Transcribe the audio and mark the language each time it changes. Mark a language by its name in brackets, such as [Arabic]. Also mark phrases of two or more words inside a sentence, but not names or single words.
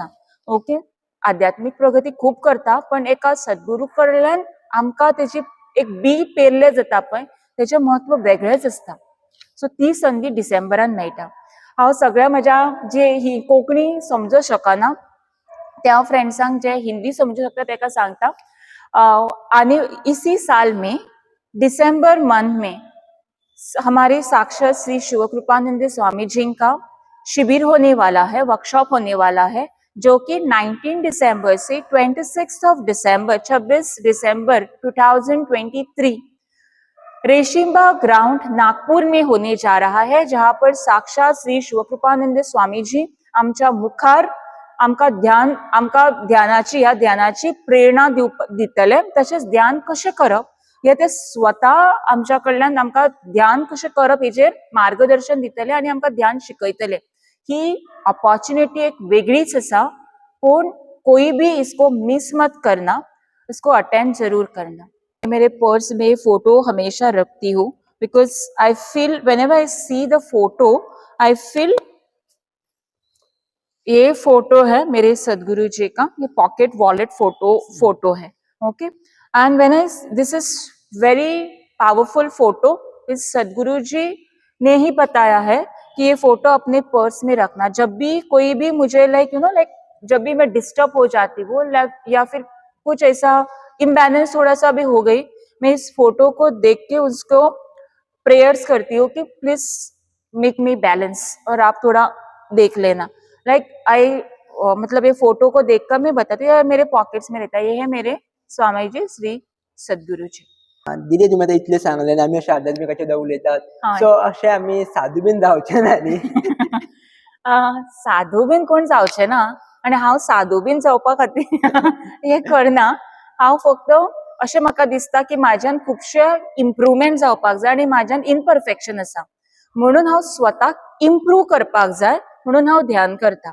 [Konkani] ओके, आध्यात्मिक प्रगती खूप करता पण एका सद्गुरू कडल्यान आमकां तेजी एक बी पेरले जाता पळय तेचे महत्व वेगळेच असता. सो ती संधी डिसेंबरान मेळटा. हांव सगळ्या म्हज्या जे ही कोंकणी समजूं शकना त्या फ्रेंड्सांक जे हिंदी समजू शकता तेका सांगता आने इसी [Hindi] साल में दिसंबर मंथ में हमारे साक्षात श्री शिवकृपानंद स्वामी जी का शिविर होने वाला है, वर्कशॉप होने वाला है, जो कि 19 दिसंबर से 26 ऑफ दिसंबर 26 दिसंबर 2023 रेशिम्बा ग्राउंड नागपुर में होने जा रहा है, जहां पर साक्षात श्री शिवकृपानंद स्वामी जी [Konkani] आमच्या मुखार आमका ध्यानाची या ध्यानाची प्रेरणा दितले. तसेच ध्यान कशें करप हे ते स्वतः आमच्या कडल्यान आमकां ध्यान कशें करप हेजेर मार्गदर्शन दितले आणि आमकां ध्यान शिकयतले. ही अपॉर्चुनिटी एक वेगळीच आसा, पूण [Hindi] कोई भी इसको मिस मत करना, इसको अटेंड जरूर करना. मेरे पर्स में फोटो हमेशा रखती हूँ [English] because I feel whenever I see the photo I feel [Hindi] ये फोटो है मेरे सदगुरु जी का, ये [English] pocket wallet [Hindi] फोटो है. [English] okay, and when I this is very powerful photo. [Hindi] इस सदगुरु जी ने ही बताया है कि ये फोटो अपने पर्स में रखना. जब भी कोई भी मुझे लाइक जब भी मैं डिस्टर्ब हो जाती हूँ या फिर कुछ ऐसा इम्बैलेंस थोड़ा सा भी हो गई, मैं इस फोटो को देख के उसको प्रेयर्स करती हूँ कि [English] please make me balance [Hindi] और आप थोड़ा देख लेना. मतलब ये फोटो को देखकर मैं बताती हूँ मेरे पॉकेट्स में रहता है. ये है मेरे स्वामी जी श्री सद्गुरू जी. [Konkani] दिदी तुम्ही आता इतले सांगले आनी आमी अशे आध्यात्मिकाचे उलयतात, हय. सो अशे आमी साधू बीन जावचे ना न्ही. साधू बीन कोण जावचे ना आणि हांव साधू बीन जावपा खातीर हे करना. हांव फक्त अशें म्हाका दिसता की म्हाज्यान खुबशे इम्प्रुवमेंट जावपाक जाय आणि म्हाज्यान इम्परफेक्शन आसा, म्हणून हांव स्वताक इम्प्रूव करपाक जाय म्हणून हांव ध्यान करता.